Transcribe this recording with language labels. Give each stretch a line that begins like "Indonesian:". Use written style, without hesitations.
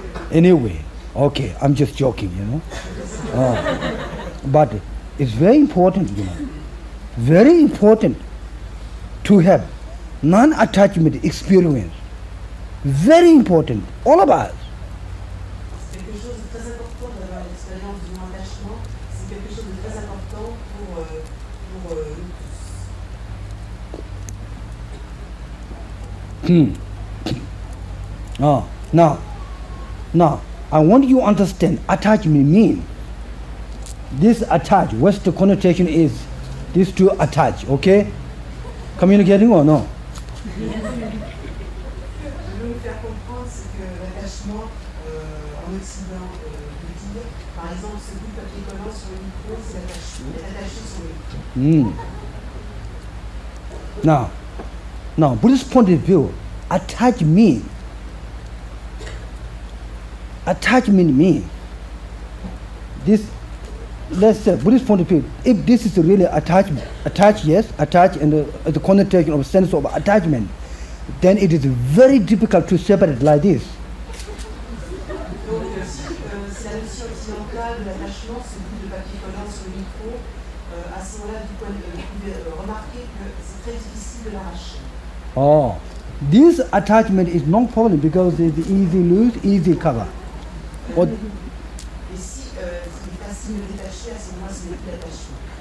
English: Anyway, okay, I'm just joking, But it's very important, very important to have non-attachment experience. Very important, all of us.
French: C'est quelque chose de très important d'avoir l'expérience du non-attachement. C'est quelque chose de très important pour nous tous.
English: Now, I want you to understand attachment mean. This attach, what's the connotation is? These two attach, okay? Communicating or no?
French: Je veux vous faire comprendre c'est que l'attachement en Occident veut dire, par exemple, ce bout de papier collant sur le micro, c'est l'attachement. Il est attaché sur le micro.
English: Now, Buddhist point of view, attachment means this. Let's say Buddhist point of view, if this is really attachment, attach and the connotation of sense of attachment, then it is very difficult to separate like this.
French: Donc, si la notion occidentale de l'attachement, ce bout de papier collant sur le micro, à ce moment-là, vous pouvez remarquer que c'est très difficile de l'arracher.
English: This attachment is no problem because it's easy lose, easy cover.
French: Et si il est facile de détacher, à ce moment-là, ce n'est plus l'attachement.